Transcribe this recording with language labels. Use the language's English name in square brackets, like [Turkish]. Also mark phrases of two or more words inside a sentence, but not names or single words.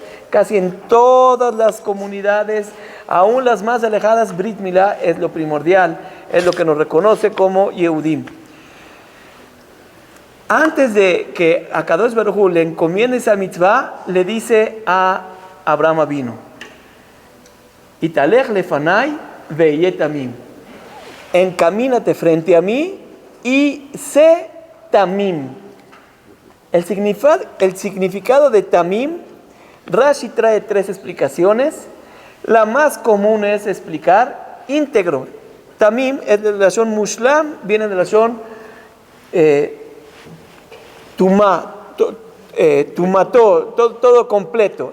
[Spanish] Casi en todas las comunidades, aún las más alejadas, [Hebrew] ברית מילה [Spanish] es lo primordial, es lo que nos reconoce como Yehudim. Antes de que [Hebrew] הקדוש ברוך הוא [Spanish] le encomiende esa mitzvah, le dice a Abraham Avinu, [Hebrew] התהלך לפני והיה תמים, [Spanish] encamínate frente a mí y sé tamim. El significado de tamim, Rashi trae 3 explicaciones. La más común es explicar íntegro. Tamim es de la [Hebrew] לשון מושלם, [Spanish] viene de la [Hebrew] לשון תמותו, [Spanish] todo completo.